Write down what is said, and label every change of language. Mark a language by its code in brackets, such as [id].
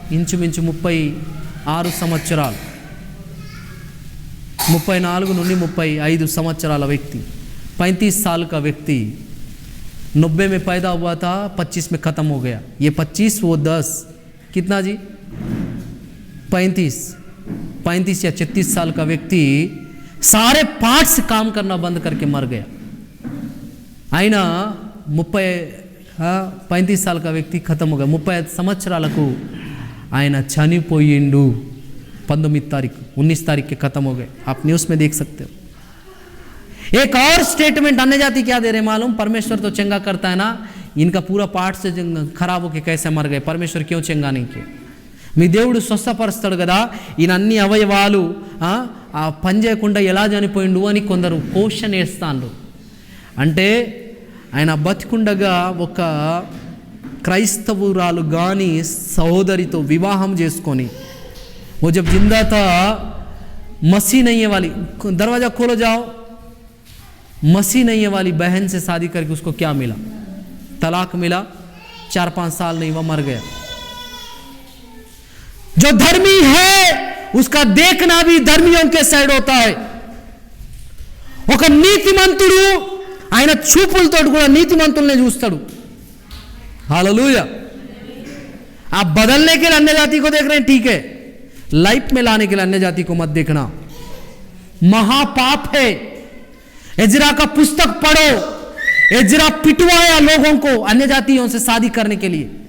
[te] ఇంచుమించు 36 సంవత్సరాలు, 34 నుండి 35 సంవత్సరాల వ్యక్తి. [hi] 35 साल का व्यक्ति 90 में पैदा हुआ था, 25 में ख़त्म हो गया. ये 25 वो 10 कितना जी? 35 या 36 साल का व्यक्ति सारे पार्ट्स काम करना बंद करके मर गया. ఆయన 35 साल का व्यक्ति खत्म हो गया. [te] 35 సంవత్సరాలకు ఆయన చనిపోయిండు. [hi] 19 तारीख 19 तारीख के खत्म हो गए. आप न्यूज़ में देख सकते हो. एक और स्टेटमेंट अन्य जाति क्या दे रहे मालूम? परमेश्वर तो चंगा करता है ना, इनका पूरा पार्ट से खराब होके कैसे मर गए, परमेश्वर क्यों चंगा नहीं किया? [te] మీ దేవుడు స్వస్థపరుస్తాడు కదా, ఈయన అన్ని అవయవాలు ఆ పని చేయకుండా ఎలా చనిపోయిండు అని కొందరు క్వశ్చన్ వేస్తాండ్రు. అంటే ఆయన బతికుండగా ఒక క్రైస్తవురాలు కానీ సహోదరితో వివాహం చేసుకొని, [hi] वो जब जिंदा था मसीह नहीं है वाली, दरवाज़ा खोलो जाओ, मसीह नहीं है वाली बहन से शादी करके उसको क्या मिला? तलाक मिला. 4-5 साल नहीं, वह मर गया. जो धर्मी है उसका देखना भी धर्मियों के साइड होता है. [te] ఒక నీతిమంతుడు ఆయన చూపులతో కూడా నీతిమంతుల్ని చూస్తాడు. [hi] हालेलुया. आप बदलने के लिए अन्य जाति को देख रहे हैं, ठीक है, लाइफ में लाने के लिए अन्य जाति को मत देखना, महापाप है. एजरा का पुस्तक पढ़ो, एजरा पिटवाया लोगों को अन्य जातियों से शादी करने के लिए.